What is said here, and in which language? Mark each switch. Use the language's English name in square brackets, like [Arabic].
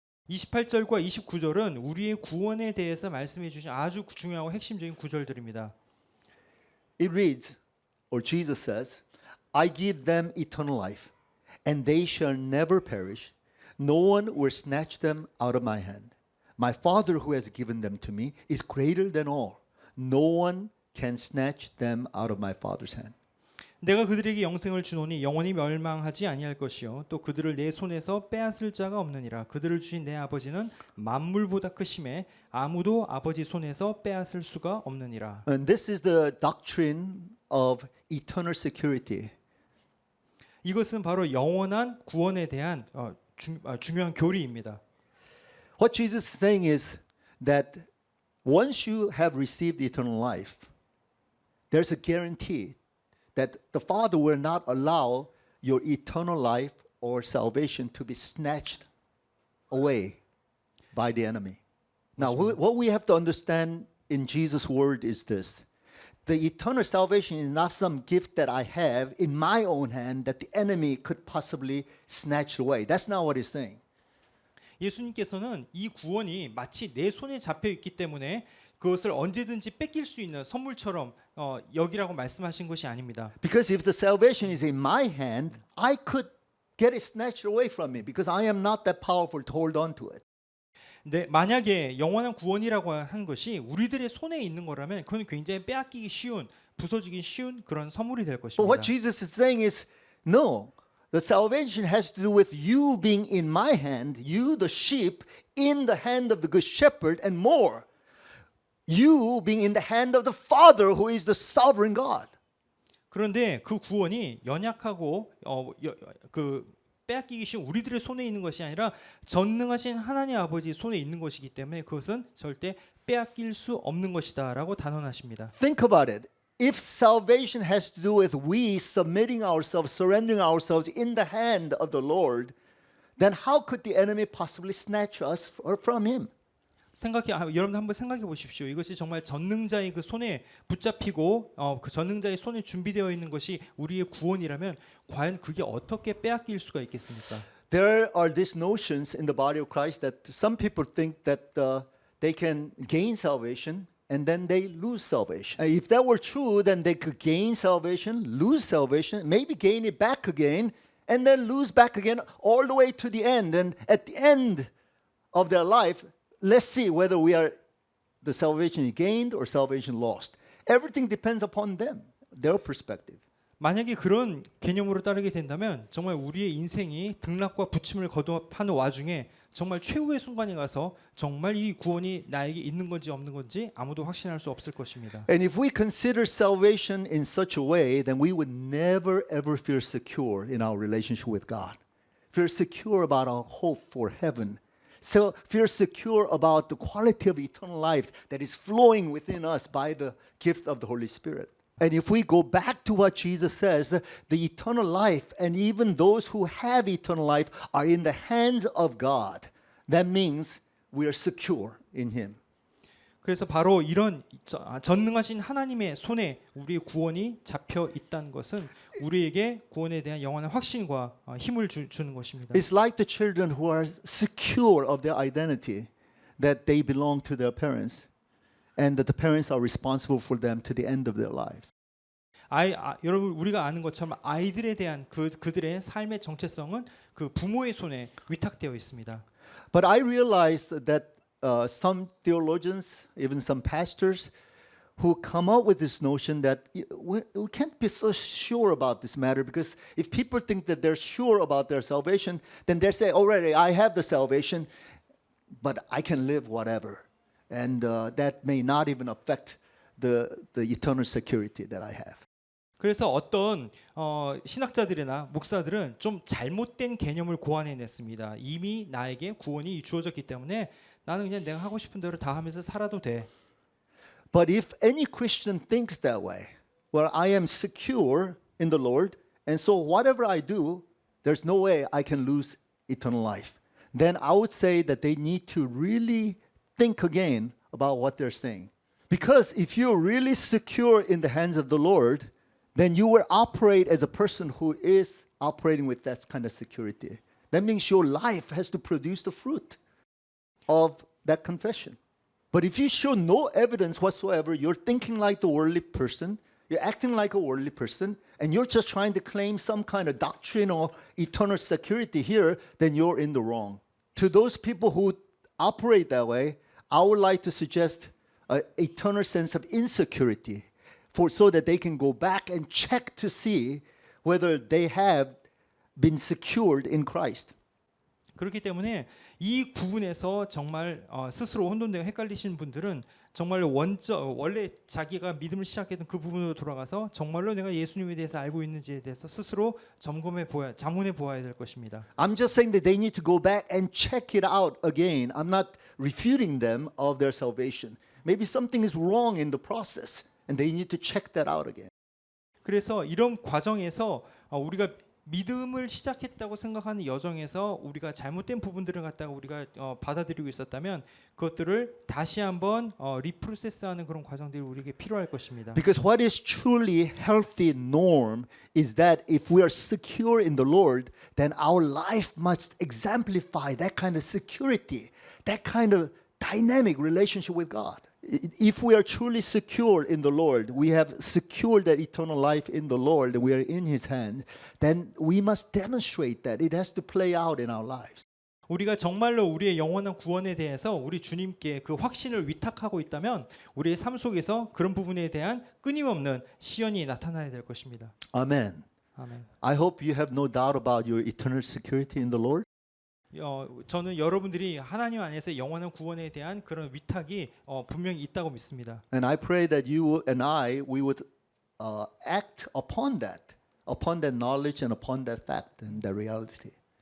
[Korean] 28절과 29절은 우리의 구원에 대해서 말씀해 주신 아주 중요하고 핵심적인 구절들입니다. [English] It reads, or Jesus says, I give them eternal life, and they shall never perish. No one will snatch them out of my hand. My Father who has given them to me is greater than all. No one can snatch them out of my Father's hand. [Korean] 내가 그들에게 영생을 주노니 영원히 멸망하지 아니할 것이요 또 그들을 내 손에서 빼앗을 자가 없느니라. 그들을 주신 내 아버지는 만물보다 크심에 아무도 아버지 손에서 빼앗을 수가 없느니라. [English] And this is the doctrine of eternal security. [Korean] 이것은 바로 영원한 구원에 대한 중요한 교리입니다. [English] What Jesus is saying is that once you have received eternal life, there's a guarantee that the Father will not allow your eternal life or salvation to be snatched away by the enemy. Now, what we have to understand in Jesus' word is this. The eternal salvation is not some gift that I have in my own hand that the enemy could possibly snatch away. That's not what he's saying. [Korean] 예수님께서는 이 구원이 마치 내 손에 잡혀 있기 때문에 그것을 언제든지 뺏길 수 있는 선물처럼 여기라고 말씀하신 것이 아닙니다. [English] Because if the salvation is in my hand, I could get it snatched away from me because I am not that powerful to hold on to it. [Korean] 네, 만약에 영원한 구원이라고 한 것이 우리들의 손에 있는 거라면 그건 굉장히 빼앗기기 쉬운, 부서지기 쉬운 그런 선물이 될 [English] But what [Korean] 것입니다. [English] Jesus is saying is, no, the salvation has to do with you being in my hand, you the sheep in the hand of the good shepherd, and more, you being in the hand of the Father who is the sovereign God. [Korean] 그런데 그 구원이 연약하고 그 빼앗기기 쉬운 우리들의 손에 있는 것이 아니라 전능하신 하나님 아버지 손에 있는 것이기 때문에 그것은 절대 빼앗길 수 없는 것이다라고 단언하십니다. [English] Think about it. If salvation has to do with we submitting ourselves, surrendering ourselves in the hand of the Lord, then how could the enemy possibly snatch us from him? [Korean] 여러분 한번 생각해 보십시오. 이것이 정말 전능자의 그 손에 붙잡히고 그 전능자의 손에 준비되어 있는 것이 우리의 구원이라면 과연 그게 어떻게 빼앗길 수가 있겠습니까? [English] There are these notions in the body of Christ that some people think that they can gain salvation and then they lose salvation. If that were true, then they could gain salvation, lose salvation, maybe gain it back again, and then lose back again all the way to the end. And at the end of their life, let's see whether the salvation is gained or salvation lost. Everything depends upon them, their perspective. [Korean] 만약에 그런 개념으로 따르게 된다면 정말 우리의 인생이 등락과 부침을 거듭하는 와중에 정말 최후의 순간에 가서 정말 이 구원이 나에게 있는 건지 없는 건지 아무도 확신할 수 없을 것입니다. [English] And if we consider salvation in such a way, then we would never ever feel secure in our relationship with God. Feel secure about our hope for heaven. So feel secure about the quality of eternal life that is flowing within us by the gift of the Holy Spirit. And if we go back to what Jesus says, the eternal life and even those who have eternal life are in the hands of God. That means we are secure in Him. [Korean] 그래서 바로 이런 전능하신 하나님의 손에 우리의 구원이 잡혀 있다는 것은 우리에게 구원에 대한 영원한 확신과 힘을 주는 것입니다. [English] It's like the children who are secure of their identity, that they belong to their parents, and that the parents are responsible for them to the end of their lives. [Korean] 여러분 우리가 아는 것처럼 아이들에 대한 그들의 삶의 정체성은 그 부모의 손에 위탁되어 있습니다. [English] But I realized that some theologians, even some pastors, who come up with this notion that we can't be so sure about this matter, because if people think that they're sure about their salvation, then they say, already I have the salvation, but I can live whatever. And that may not even affect the eternal security that I have. [Korean] 그래서 어떤 신학자들이나 목사들은 좀 잘못된 개념을 고안해냈습니다. 이미 나에게 구원이 주어졌기 때문에 나는 그냥 내가 하고 싶은 대로 다 하면서 살아도 돼. [English] But if any Christian thinks that way, well, I am secure in the Lord, and so whatever I do, there's no way I can lose eternal life. Then I would say that they need to really think again about what they're saying. Because if you're really secure in the hands of the Lord, then you will operate as a person who is operating with that kind of security. That means your life has to produce the fruit of that confession. But if you show no evidence whatsoever, you're thinking like the worldly person, you're acting like a worldly person, and you're just trying to claim some kind of doctrinal eternal security here, then you're in the wrong. To those people who operate that way, I would like to suggest an eternal sense of insecurity, so that they can go back and check to see whether they have been secured in Christ. [Korean] 그렇기 때문에 이 부분에서 정말 스스로 혼돈되고 헷갈리신 분들은 정말 원래 자기가 믿음을 시작했던 그 부분으로 돌아가서 정말로 내가 예수님에 대해서 알고 있는지에 대해서 스스로 자문해 보아야 될 것입니다. [English] I'm just saying that they need to go back and check it out again. I'm not refuting them of their salvation. Maybe something is wrong in the process, and they need to check that out again. [Korean] 그래서 이런 과정에서 우리가 믿음을 시작했다고 생각하는 여정에서 우리가 잘못된 부분들을 갖다가 우리가 받아들이고 있었다면 그것들을 다시 한번 리프로세스하는 그런 과정들이 우리에게 필요할 것입니다. [English] Because what is truly healthy norm is that if we are secure in the Lord, then our life must exemplify that kind of security, that kind of dynamic relationship with God. If we are truly secure in the Lord, we have secured that eternal life in the Lord, and we are in His hand, then we must demonstrate that. It has to play out in our lives. [Korean] 우리가 정말로 우리의 영원한 구원에 대해서 우리 주님께 그 확신을 위탁하고 있다면 우리의 삶 속에서 그런 부분에 대한 끊임없는 시연이 나타나야 될 것입니다. [English] Amen. [Korean] 아멘. [English] I hope you have no doubt about your eternal security in the Lord. [Korean] 저는 여러분들이 하나님 안에서 영원한 구원에 대한 그런 위탁이 분명히 있다고 믿습니다. [English] And I pray that you and we would act upon that knowledge and upon that fact and that reality.